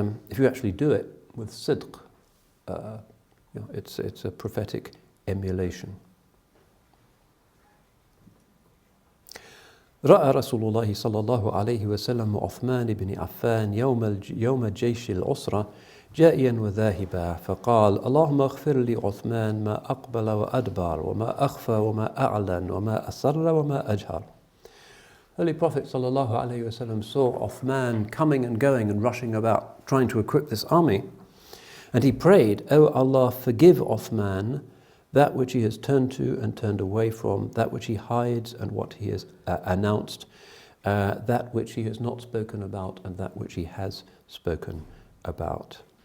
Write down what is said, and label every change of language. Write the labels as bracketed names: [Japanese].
[English] If you actually do it with sidq, it's a prophetic emulation. [Arabic] رأى رسول الله صلى الله عليه وسلم عثمان بن عفان يوم جيش العسرة جائيا وذاهبا فقال اللهم اغفر لي عثمان ما أقبل وأدبر وما أخفى وما أعلن وما أسر وما أجهر. [English] Holy Prophet [Arabic] صلى الله عليه وسلم [English] saw Uthman coming and going and rushing about trying to equip this army, and he prayed, "O Allah, forgive Uthman that which he has turned to and turned away from, that which he hides and what he has announced, that which he has not spoken about and that which he has spoken about."